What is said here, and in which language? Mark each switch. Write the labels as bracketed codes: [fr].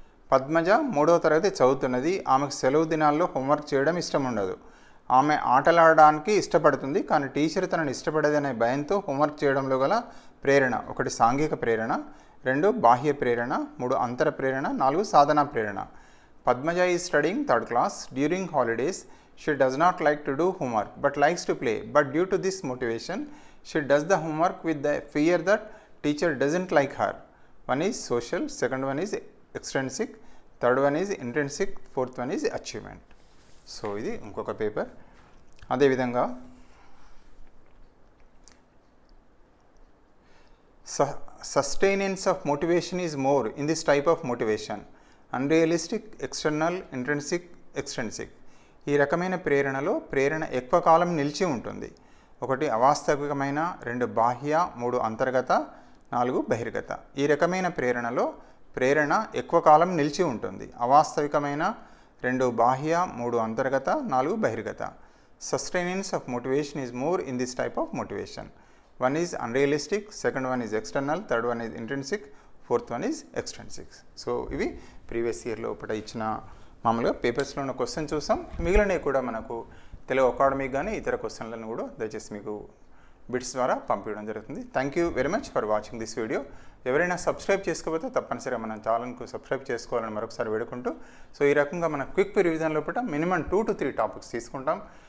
[te] పద్మజ 3వ తరగతి చదువుతున్నది. ఆమెకు సెలవు దినాల్లో హోంవర్క్ చేయడం ఇష్టం ఉండదు. ఆమె ఆటలాడడానికి ఇష్టపడుతుంది, కానీ టీచర్ తనని ఇష్టపడేదనే భయంతో హోంవర్క్ చేయడంలో గల ప్రేరణ. 1 సాంఘిక ప్రేరణ, 2 బాహ్య ప్రేరణ, 3 అంతర ప్రేరణ, 4 సాధనా ప్రేరణ. [en] Padmaja is studying 3rd class. During holidays, she does not like to do homework but likes to play. But due to this motivation, she does the homework with the fear that teacher doesn't like her. 1 is social, 2nd one is extrinsic, 3rd one is intrinsic, 4th one is achievement. [te] So, ఇది ఇంకొక paper. [en] అదేవిధంగా sustenance of motivation is more in this type of motivation. Unrealistic, external, intrinsic, extrinsic. [te] ఈ రకమైన ప్రేరణలో ప్రేరణ ఎక్కువ కాలం నిలిచి ఉంటుంది. 1 అవాస్తవికమైన, 2 బాహ్య, 3 అంతర్గత, 4 బహిర్గత. ఈ రకమైన ప్రేరణలో ప్రేరణ ఎక్కువ కాలం నిలిచి ఉంటుంది. అవాస్తవికమైన, 2 బాహ్య, 3 అంతర్గత, 4 బహిర్గత. [en] Sustenance of motivation is more in this type of motivation. 1 is unrealistic, 2nd one is external, 3rd one is intrinsic, 4th one is extrinsic. [te] So ఇవి ప్రీవియస్ ఇయర్లో ఒకటి ఇచ్చిన మామూలుగా పేపర్స్లో ఉన్న క్వశ్చన్ చూసాం. మిగిలినవి కూడా మనకు తెలుగు అకాడమీకి కానీ ఇతర క్వశ్చన్లను కూడా దయచేసి మీకు బిట్స్ ద్వారా పంపించడం జరుగుతుంది. [en] Thank you very much for watching this video. [te] ఎవరైనా సబ్స్క్రైబ్ చేసుకోకపోతే తప్పనిసరిగా మన ఛానల్కు సబ్స్క్రైబ్ చేసుకోవాలని మరొకసారి వేడుకుంటూ, సో ఈ రకంగా మన క్విక్ రివిజన్ లోపల మినిమం 2 to 3 టాపిక్స్ తీసుకుంటాం.